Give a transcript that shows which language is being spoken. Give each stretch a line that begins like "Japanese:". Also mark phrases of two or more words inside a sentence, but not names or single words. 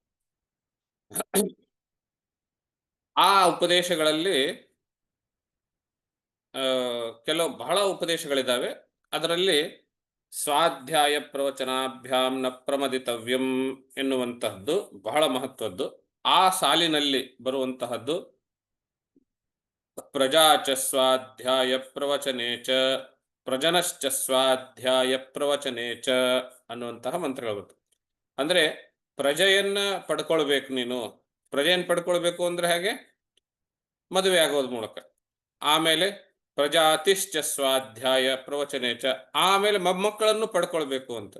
Kannada: ಆ ಉಪದೇಶಗಳಲ್ಲಿ ಕೆಲವು ಬಹಳ ಉಪದೇಶಗಳಿದ್ದಾವೆ. ಅದರಲ್ಲಿ
Sanskrit: ಸ್ವಾಧ್ಯಾಯ ಪ್ರವಚನಾಭ್ಯಾಂ ನ ಪ್ರಮದಿತವ್ಯಂ
Kannada: ಎನ್ನುವಂತಹದ್ದು ಬಹಳ ಮಹತ್ವದ್ದು. ಆ ಸಾಲಿನಲ್ಲಿ ಬರುವಂತಹದ್ದು
Sanskrit: ಪ್ರಜಾಚ ಸ್ವಾಧ್ಯಾಯ ಪ್ರವಚನೆ ಚ ಪ್ರಜನಶ್ಚ ಸ್ವಾಧ್ಯಾಯ ಪ್ರವಚನೆ ಚ
Kannada: ಅನ್ನುವಂತಹ ಮಂತ್ರಗಳು ಬರ್ತವೆ. ಅಂದ್ರೆ ಪ್ರಜೆಯನ್ನ ಪಡ್ಕೊಳ್ಬೇಕು. ನೀನು ಪ್ರಜೆಯನ್ನು ಪಡ್ಕೊಳ್ಬೇಕು ಅಂದ್ರೆ ಹಾಗೆ ಮದುವೆ ಆಗೋದ್ ಮೂಲಕ. ಆಮೇಲೆ
Sanskrit: ಪ್ರಜಾತಿಶ್ಚ ಸ್ವಾಧ್ಯಾಯ ಪ್ರವಚನೆ ಚ,
Kannada: ಆಮೇಲೆ ಮೊಮ್ಮಕ್ಕಳನ್ನು ಪಡ್ಕೊಳ್ಬೇಕು ಅಂತ.